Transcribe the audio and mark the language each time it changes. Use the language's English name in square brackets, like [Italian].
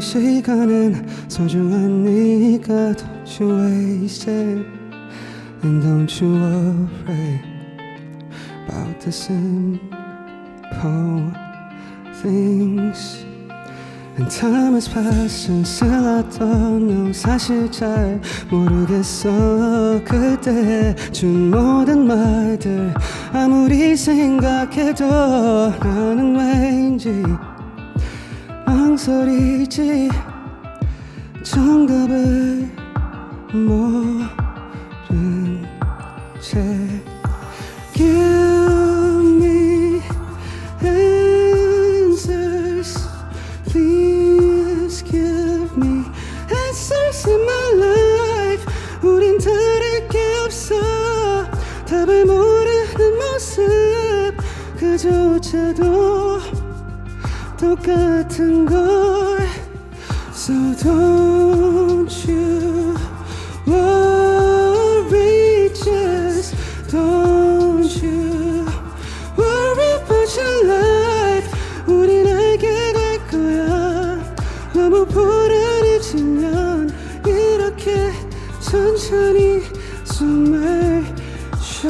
[Korean] 시간은 소중하니까 [English] don't you waste it. And don't you worry about the simple things. And time has passed and still I don't know. [Korean] 사실 잘 모르겠어. 그때 준 모든 말들 아무리 생각해도 나는 왠지 망설이지. 정답을 모른 채 [English] Give me answers. Please give me answers in my life. [Korean] 우린 다를 게 없어. 답을 모르는 모습 그조차도 똑같은 걸. [English] So don't you worry, just don't you worry about your life. [Korean] 우린 알게 될 거야. 너무 불안해지면 이렇게 천천히 숨을 쉬어.